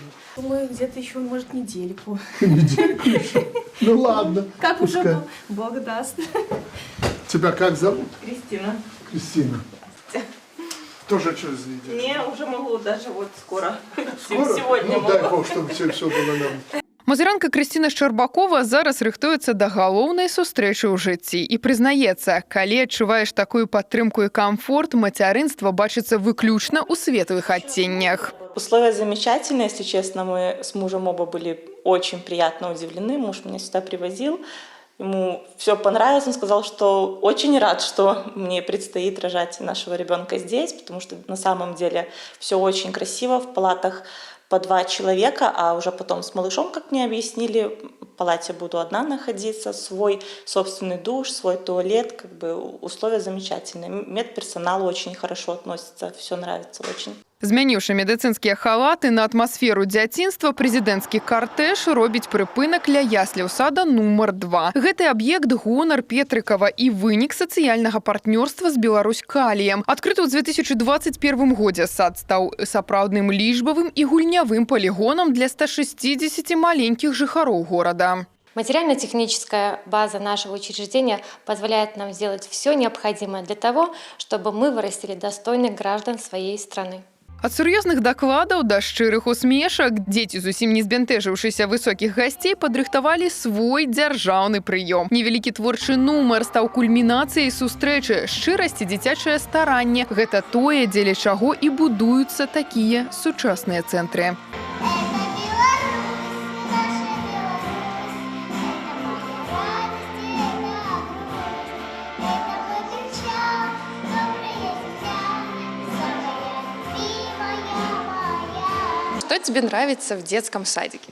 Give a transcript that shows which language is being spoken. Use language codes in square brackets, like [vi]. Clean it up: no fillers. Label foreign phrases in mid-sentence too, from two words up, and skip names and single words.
[ru] Думаю, где-то еще, может, недельку. Недельку еще? Ну ладно. Как пускай. уже Бог даст. Тебя как зовут? Кристина. Кристина. Тоже через неделю? Не, уже могу даже вот скоро. Скоро? Сегодня Ну могу. дай Бог, чтобы все было нормально. [be] Мазырянка Крысціна Шчарбакова зараз рыхтуецца да галоўнай сустрэчы ў жыцці і прызнаецца, калі адчуваеш такую падтрымку і камфорт, мацярынства бачыцца выключна ў светлых адценнях. [ru] Условия замечательные, если честно. Мы с мужем оба были очень приятно удивлены. Муж меня сюда привозил. Ему все понравилось, он сказал, что очень рад, что мне предстоит рожать нашего ребенка здесь, потому что на самом деле все очень красиво, в палатах по 2 человека, а уже потом с малышом, как мне объяснили, в палате буду одна находиться, свой собственный душ, свой туалет, как бы условия замечательные. Медперсонал очень хорошо относится, все нравится очень. [be] Змяніўшы медыцынскія халаты на атмасферу дзяцінства, прэзідэнцкі картэж робіць прыпынак ля ясляў сада нумар 2. Гэты аб'ект – гонар Петрыкава і вынік сацыяльнага партнёрства з Беларусь-Каліем. Адкрыты ў 2021 годзе сад стаў сапраўдным лічбавым і гульнявым полігонам для 160 маленькіх жыхароў горада. [ru] Материально-техническая база нашего учреждения позволяет нам сделать все необходимое для того, чтобы мы вырастили достойных граждан своей страны. [be] Ад сур'ёзных дакладаў да шчырых усмешак дзеці, зусім не збянтэжыўшыся высокіх гасцей, падрыхтавалі свой дзяржаўны прыём. Невялікі творчы нумар стаў кульмінацыяй сустрэчы. Шчырасць і дзіцячае старанне – гэта тое, дзеля чаго і будуюцца такія сучасныя цэнтры. [ru] Что тебе нравится в детском садике?